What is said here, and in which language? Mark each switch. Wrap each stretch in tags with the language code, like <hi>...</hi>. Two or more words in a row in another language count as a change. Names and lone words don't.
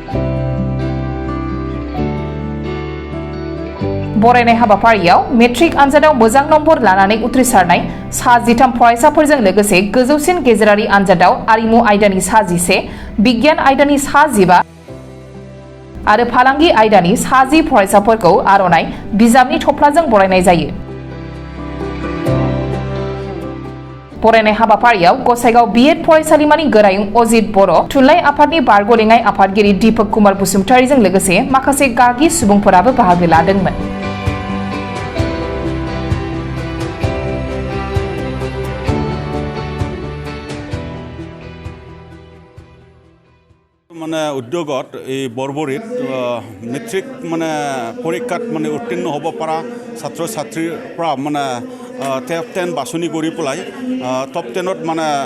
<brx>बरायनाय हाबाफारियाव मेट्रिक आनजादाव मोजां नम्बर लानानै उथ्रिसारनाय 63 फरायसाफोरजों लोगोसे गोजौसिन गेजेरारि आनजादाव आरिमु आयदानि 11, बिगियान आयदानि 15 आरो फालांगि आयदानि 10 फरायसाफोरखौ आर'नाइ बिजाबनि थफ्लाजों बरायनाय जायो। बरायनाय हाबाफारियाव गसाइगाव बिएड फरायसालिमानि गोरायुं अजित बर', थुनलाइ आफादनि बारग' लेङाइ आफादगिरि दीपक कुमार बसुमतारिजों लोगोसे माखासे गागि सुबुंफोराबो बाहागो लादोंमोन।</brx> <as>মানে উদ্যোগত এই বৰবৰীত মেট্ৰিক মানে পৰীক্ষাত মানে উত্তীৰ্ণ হ'ব পৰা ছাত্ৰ ছাত্ৰীৰ পৰা মানে টপ 10 বাছনি কৰি পেলাই টপ 10ত মানে</as>